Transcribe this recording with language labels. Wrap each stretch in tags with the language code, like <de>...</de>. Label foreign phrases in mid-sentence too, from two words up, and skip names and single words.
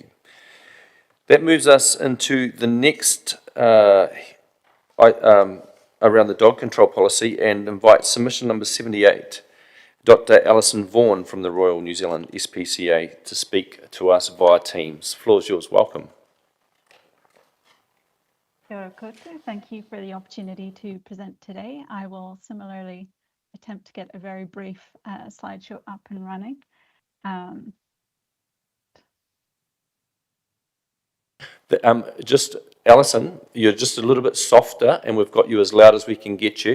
<en>That moves us into the next around the dog control policy, and invite submission number 78, Dr. Alison Vaughan from the Royal New Zealand SPCA, to speak to us via Teams. Floor is yours. Welcome.</en> <mi>Kia ora koutou.</mi> <en>Thank you for the opportunity to present today. I will similarly attempt to get a very brief slideshow up and running. Just, Alison, you're just a little bit softer, and we've got you as loud as we can get you.</en>